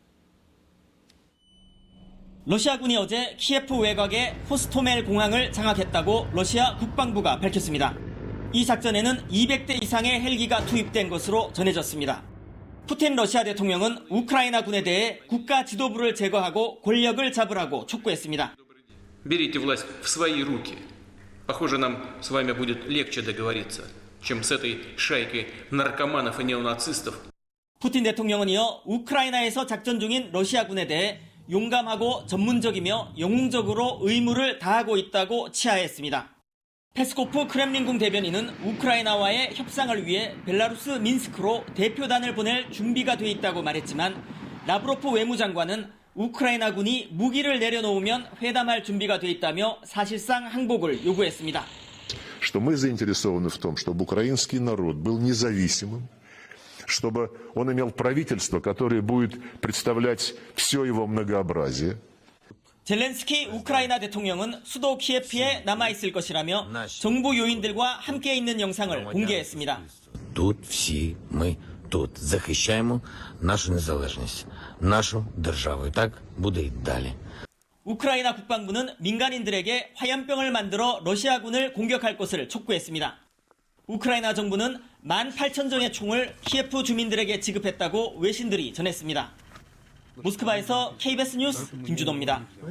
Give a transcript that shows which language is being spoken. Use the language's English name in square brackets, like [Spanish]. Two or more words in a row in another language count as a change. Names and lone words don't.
[Korean] 러시아군이 어제 키예프 외곽의 호스토멜 공항을 장악했다고 러시아 국방부가 밝혔습니다. 이 작전에는 200대 이상의 헬기가 투입된 것으로 전해졌습니다. 푸틴 러시아 대통령은 우크라이나 군에 대해 국가 지도부를 제거하고 권력을 잡으라고 촉구했습니다. [Russian] Берите власть в свои руки. Похоже, нам с вами будет легче договориться, чем с этой шайкой наркоманов и неонацистов. [Korean] 푸틴 대통령은 이어 우크라이나에서 작전 중인 러시아군에 대해 용감하고 전문적이며 영웅적으로 의무를 다하고 있다고 치하했습니다. 페스코프 크렘린궁 대변인은 우크라이나와의 협상을 위해 벨라루스 민스크로 대표단을 보낼 준비가 돼 있다고 말했지만 라브로프 외무장관은 우크라이나군이 무기를 내려놓으면 회담할 준비가 돼 있다며 사실상 항복을 요구했습니다. [Russian] Что мы заинтересованы в том, чтобы украинский народ был независимым, чтобы он имел правительство, которое будет представлять все его многообразие. [Korean] 젤렌스키 우크라이나 대통령은 수도 키예프에 남아있을 것이라며 정부 요인들과 함께 있는 영상을 공개했습니다. [Ukrainian] Тут всі ми тут захищаємо нашу незалежність, нашу державу. І так буде й далі. [Korean] 우크라이나 국방부는 민간인들에게 화염병을 만들어 러시아군을 공격할 것을 촉구했습니다. 우크라이나 정부는 18,000정의 총을 키예프 주민들에게 지급했다고 외신들이 전했습니다. 모스크바에서 KBS 뉴스 김주도입니다.